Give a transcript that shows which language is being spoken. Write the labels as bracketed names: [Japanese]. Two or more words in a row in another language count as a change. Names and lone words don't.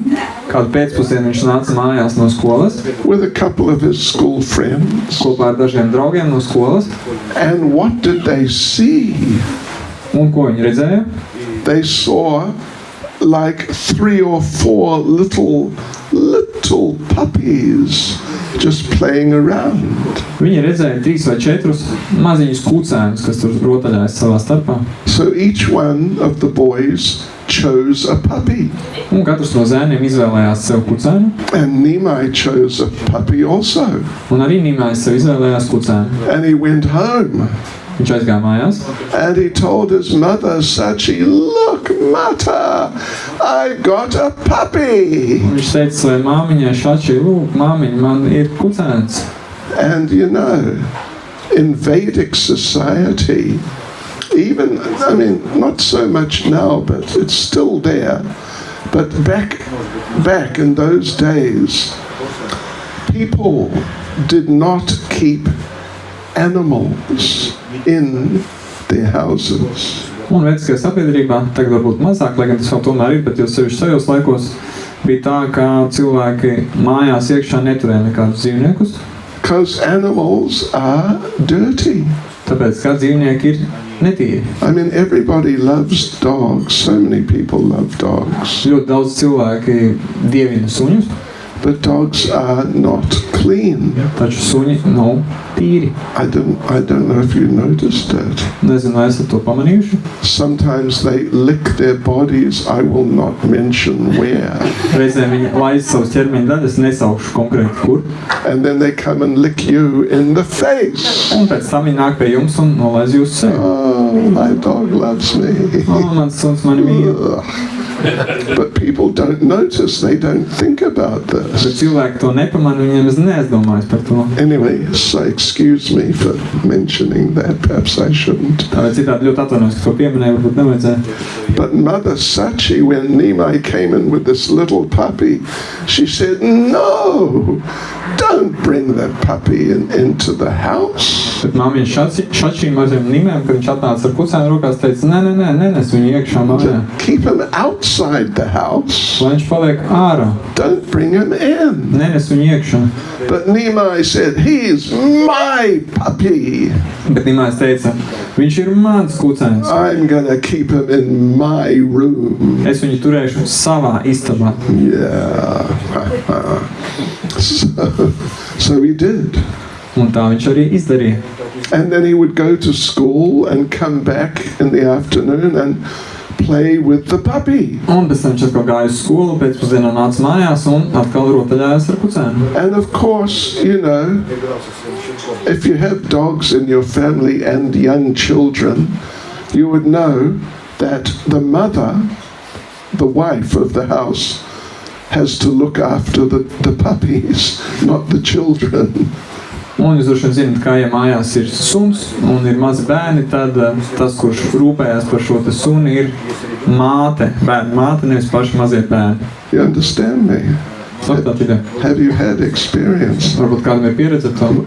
[Latvian] Kādu pēcpusdienu viņš nāca mājās no skolas. [English] With a couple of his school friends. [Latvian] Kopā ar dažiem draugiem no skolas. [English] And what did they see? [Latvian] Un ko viņi redzēja? [English] They saw like 3 or 4 little puppies just playing around. [Latvian] Viņi redzēja 3 vai 4 maziņus kucēnus, kas tur rotaļājas savā starpā. [English] So each one of the boys chose a puppy. [Latvian] Un katrs no zēniem izvēlējās sev kucēnu. [English] And Nimai chose a puppy also. [Latvian] Un arī Nīmājs sev izvēlējās kucēnu. [English] And he went home. [Latvian] Viņš aizgāja mājās. [English] And he told his mother, Sachi, look, Mata, I got a puppy. [Latvian] Un viņš teica savai māmiņai, Šači, lūk, māmiņa, man ir kucēns. [English] And you know, in Vedic society, even, I mean, not so much now, but it's still there. But back in those days, people did not keep animals in their houses. [Latvian] Un vecākajā sabiedrībā, tagad varbūt mazāk, lai gan tas vēl tomēr ir, bet jau sevišķi tajos laikos bija tā, ka cilvēki mājās iekšā neturēja nekādus dzīvniekus. [English] Because animals are dirty. [Latvian] Tāpēc kā dzīvnieki ir netīri. [English] I mean, everybody loves dogs. So many people love dogs. [Latvian] Ļoti daudz cilvēki dievina suņus, [English] But dogs are not clean. [Latvian] taču suņi nav tīri. [English] I don't know if you noticed that. [Latvian] Nezinu, vai esat to pamanījuši. [English] Sometimes they lick their bodies. I will not mention where. [Latvian] Reizēm viņi laiz savus ķermeņa daļas, nesaukšu konkrēti kur. [English] And then they come and lick you in the face. [Latvian] Un pēc tam viņi nāk pie jums un nolaiz jūsu sevi. [English] Oh, my dog loves me. [Latvian] Mans suns mani mīl. [English] Ugh. But people don't notice. They don't think about [Latvian] Bet [English] this. [Latvian] cilvēki to nepamana, viņiem es neaizdomājas par to. [English] Anyway, so excuse me for mentioning that. Perhaps I shouldn't. [Latvian] Tā vai citādi ļoti atvainojos, ka to pieminēju, varbūt nevajadzēja. [English] But Mother Sachi, when Nimai came in with this little puppy, she said, no, don't bring that puppy into the house. [Latvian] Bet māmiņa Šačī maziem Nimēm, kad viņš atnāca ar kucēnu rokās, teica, nē, nes viņu iekšā mājā. [English] Keep him outside the house. [Latvian] Lai viņš paliek ārā, [English] Don't bring him in. [Latvian] nenes viņu iekšā. [English] But Nimai said, he's my puppy. [Latvian] Bet Nimājs teica, viņš ir mans kucēns. [English] I'm going to keep him in my room. [Latvian] Es viņu turēšu savā istabā. [English] Yeah. So he did. [Latvian] Un tā viņš arī izdarīja. [English] And then he would go to school and come back in the afternoon and play with the puppy. [Latvian] Un pēc tam viņš atkal gāja uz skolu, pēcpusdienā nāca mājās un atkal rotaļājās ar kucēnu. [English] And of course, you know, if you have dogs in your family and young children, you would know that the mother, the wife of the house, has to look after the puppies, not the children. [Latvian] Un jūs droši vien zināt, kā ja mājās ir suns un ir mazi bērni, tad tas, kurš rūpējās par šo te suni, ir māte, bērnu māte, nevis paši mazie bērni. [English] You understand me? [Latvian] Sapratāt ideju? [English] Have you had experience? [Latvian] Varbūt kādam ir pieredze ar to.